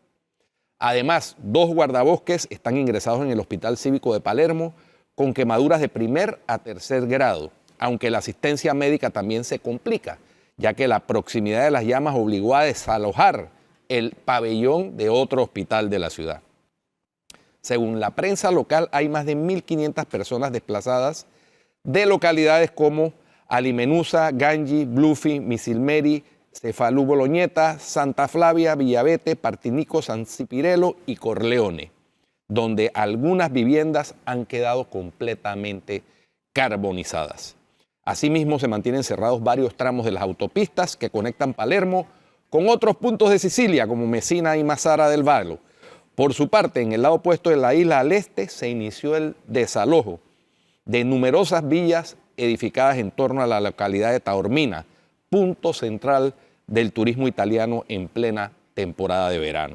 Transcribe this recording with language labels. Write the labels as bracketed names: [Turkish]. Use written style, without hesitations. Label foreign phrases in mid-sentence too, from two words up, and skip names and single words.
[Spanish] Además, 2 guardabosques están ingresados en el Hospital Cívico de Palermo con quemaduras de primer a tercer grado, aunque la asistencia médica también se complica, ya que la proximidad de las llamas obligó a desalojar el pabellón de otro hospital de la ciudad. Según la prensa local, hay más de 1.500 personas desplazadas de localidades como Alimenusa, Gangi, Blufi, Misilmeri, Cefalú Boloñeta, Santa Flavia, Villavete, Partinico, San Cipirello y Corleone, donde algunas viviendas han quedado completamente carbonizadas. Asimismo, se mantienen cerrados varios tramos de las autopistas que conectan Palermo con otros puntos de Sicilia, como Messina y Mazara del Vallo. Por su parte, en el lado opuesto de la isla al este se inició el desalojo de numerosas villas edificadas en torno a la localidad de Taormina, punto central del turismo italiano en plena temporada de verano.